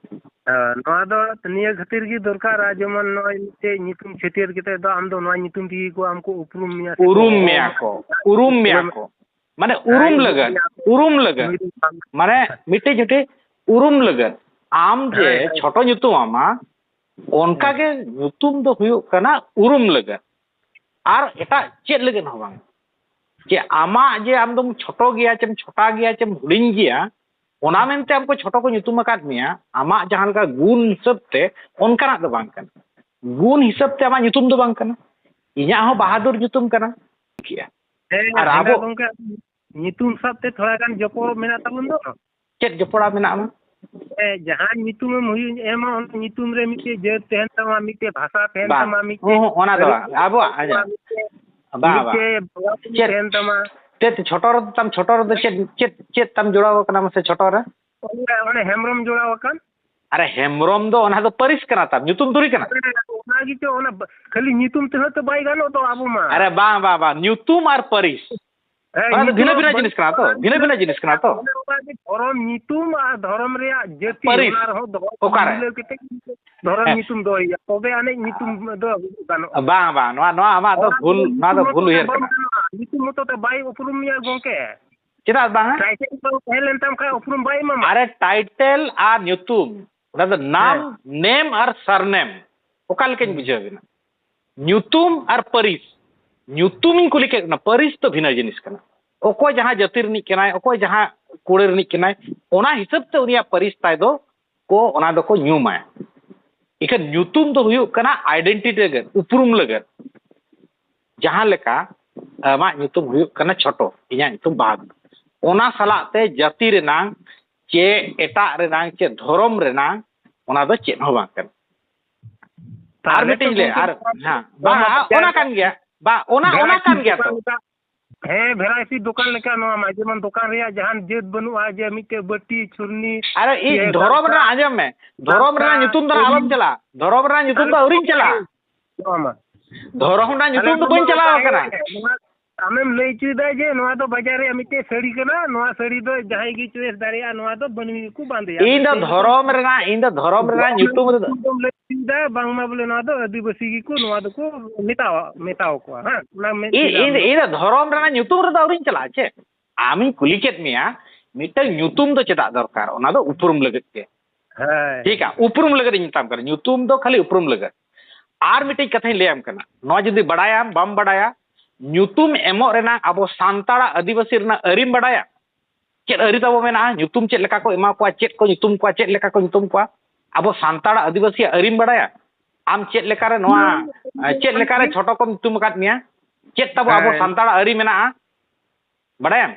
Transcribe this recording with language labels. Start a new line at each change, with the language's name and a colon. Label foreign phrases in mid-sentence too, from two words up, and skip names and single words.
Santali: नोआ दो निया खातिर गी दरकार जेमन नोय मिटे नितुम छेटियर केते दो आम दो नोआ नितुम दी को हमको उरुम मिया को माने उरुम लगन माने मिटे जटे उरुम लगन आम जे छोटो नितुम आमा ओनका के नितुम दो हुयो कना उरुम लगन आर एटा चेत लगन हो बांग जे आमा जे आम दम छोटो गया चेम छोटा गया चेम हुडिंग गया ओना मेनते हमको छोटो को नितुम अकाद मिया आमा जहां लका गुण हिसाब ते ओनकाना दो बांग कना गुण हिसाब ते आमा नितुम दो बांग कना इया हो बहादुर नितुम कना किया और आबो नितुम साब ते थोड़ा गान जपोड़ मेना ताबुन दो चेत जपोड़ा मेना मा जहां नितुम हुई एमा नितुम रे मिटे जे तेहन तमा मिटे भाषा तेहन तमा मिटे ओना दो आबो आजा बा तेहन तमा ते छोटो रो चेत तम जोड़ाव कना मसे छोटो रे ओने हेमरम जोड़ाव कन अरे हेमरम दो ओना दो परिस कना तम नितुम दुरी कना ओना गी तो ओना खाली नितुम ते तो बाई गानो तो आबो मा अरे बा नितुम और परिस ओना तो भिन्न जिनिस कना तो धरम नितुम आ धरम रे जेति ओना रहो दो ओकारे धरम नितुम दो या तबे आने नितुम दो गानो बा नो आमा दो भूल उयर कना नितुम तो ते बाई उपरुम मिया गोंके चेदा बा टाइटल तो पहले तम का उपरुम बाई मा अरे टाइटल आ नितुम ओना दो नाम नेम और सरनेम ओकाल के बुझे बिना नितुम और परिस नितुम कुली के ना परिस तो भिन्न जिनिस कना ओको जहां जाति रनी केनाय ओको जहां कुड़े रनी केनाय ओना हिसाब ते उनिया परिस ताय दो को ओना दो को न्यूमा इके नितुम दो हुयो कना आइडेंटिटी लगन उपरुम लगन जहां लेका मा नितुम हुयो कना छोटो इया नितुम बहादुर ओना सलाते जाति रेनांग चे एटा रेनांग चे धर्म रेनांग ओना दो चेत हो बांग कना आर मिटिंग ले आर हां बा ओना कान गया बा ओना कान गया तो भेराइटी दुकान लेका नो मा जेमन दुकान रे जहान जेत बनुआ जे मिटे बट्टी छुरनी अरे ई धर्म रे आजम में धर्म रे नितुम दरा आलम चला धर्म रे नितुम दो उरिन चला धर्म रे नितुम दो बन चला कना आमेम लई चुदा जे नोआ दो बाजार रे मिटे साड़ी कना नोआ साड़ी दो जहाई की चॉइस दारिया नोआ दो बनवी को बांधे इन दो धर्म रे नितुम दो लई चुदा बांगमा बोले नोआ दो आदिवासी की को नोआ दो को मेटाओ को हां ना में इन धर्म रे नितुम रे दो उरिन चला छे आमी कुली केत मिया मिटे नितुम दो चेदा दरकार ओना दो उपरुम लगत के हां
Hindi: ठीक है
Santali: उपरुम लगत निताम कर नितुम दो खाली उपरुम लगत आर मिटे कथाई लेम कना नो जदी बडाया बम बडाया नितुम एमो रेना अबो सांताड़ा आदिवासी रेना अरिम बडाया चेद अरि तबो मेना नितुम चेद लेका को एमा को चेद को नितुम को चेद लेका को नितुम को अब सांताड़ा आदिवासी अरिम बडाया ᱟᱢ ᱪᱮᱫ ᱞᱮᱠᱟᱨᱮ ᱱᱚᱣᱟ ᱪᱮᱫ ᱞᱮᱠᱟᱨᱮ ᱪᱷᱳᱴᱚ ᱠᱚ ᱧᱩᱛᱩᱢ ᱟᱠᱟᱫ ᱢᱮᱭᱟ ᱪᱮᱫ ᱛᱟᱵᱚ ᱟᱵᱚ ᱥᱟᱱᱛᱟᱲᱟᱜ ᱟᱹᱨᱤ ᱢᱮᱱᱟᱜᱼᱟ ᱵᱟᱲᱟᱭᱟᱢ